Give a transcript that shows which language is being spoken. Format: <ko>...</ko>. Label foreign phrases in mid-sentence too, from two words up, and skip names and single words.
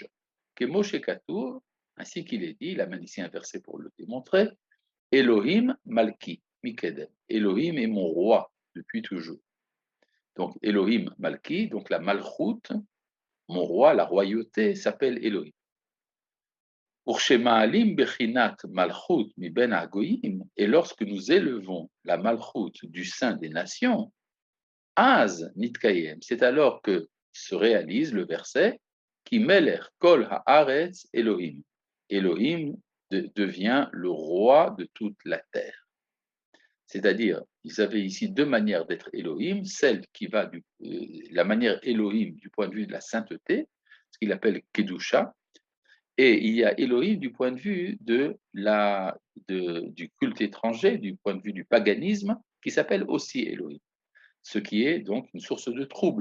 <he>כמו שכתוב,</he> <fr>ainsi qu'il est dit, il amène ici un verset pour le démontrer,</fr> <he>אלהים מלכי, מקדם.</he> <fr>Elohim est mon roi depuis toujours. Donc</fr> <he>אלהים מלכי,</he> <fr>donc la Malchut, mon roi, la royauté, s'appelle Elohim.</fr> <he>וכשמעלים בחינת מלכות מבין הגויים,</he> <fr>et lorsque nous élevons la Malchut du sein des nations,</fr> <he>אז נתקיים,</he> <fr>c'est alors que se réalise le verset qui</fr> <he>מלך כל הארץ אלהים.</he> <fr>Elohim devient le roi de toute la terre. C'est-à-dire, ils avaient ici deux manières d'être Elohim, celle qui va la manière Elohim du point de vue de la sainteté, ce qu'il appelle Kedusha, et il y a Elohim du point de vue du culte étranger, du point de vue du paganisme, qui s'appelle aussi Elohim, ce qui est donc une source de trouble.</fr>